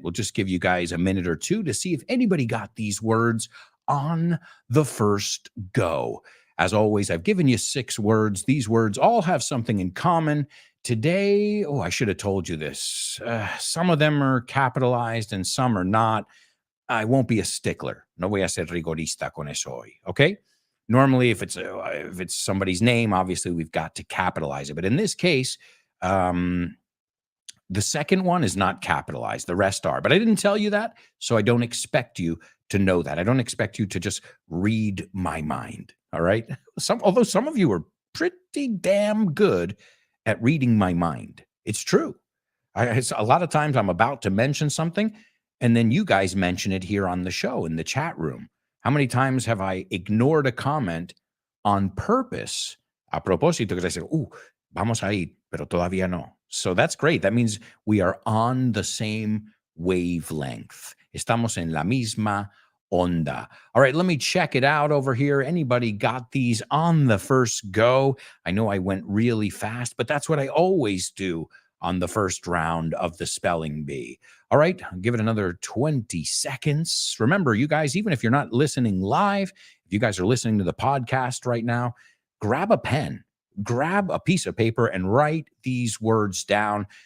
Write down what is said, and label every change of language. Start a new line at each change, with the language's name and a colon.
English: We'll just give you guys a minute or two to see if anybody got these words on the first go. As always, I've given you 6 words. These words all have something in common. Today, I should have told you this. Some of them are capitalized and some are not. I won't be a stickler.
Spanish: No voy a ser rigorista con eso hoy, okay?
English: Normally, if it's somebody's name, obviously we've got to capitalize it. But in this case, the second one is not capitalized. The rest are. But I didn't tell you that, so I don't expect you to know that. I don't expect you to just read my mind, all right? Although some of you are pretty damn good at reading my mind. It's true. A lot of times I'm about to mention something, and then you guys mention it here on the show in the chat room. How many times have I ignored a comment on purpose
Spanish: a propósito?
English: Because I said,
Spanish: vamos a ir, pero todavía no.
English: So that's great. That means we are on the same wavelength.
Spanish: Estamos en la misma onda.
English: All right, let me check it out over here. Anybody got these on the first go? I know I went really fast, but that's what I always do on the first round of the spelling bee. All right, I'll give it another 20 seconds. Remember, you guys, even if you're not listening live, if you guys are listening to the podcast right now, grab a pen, grab a piece of paper and write these words down.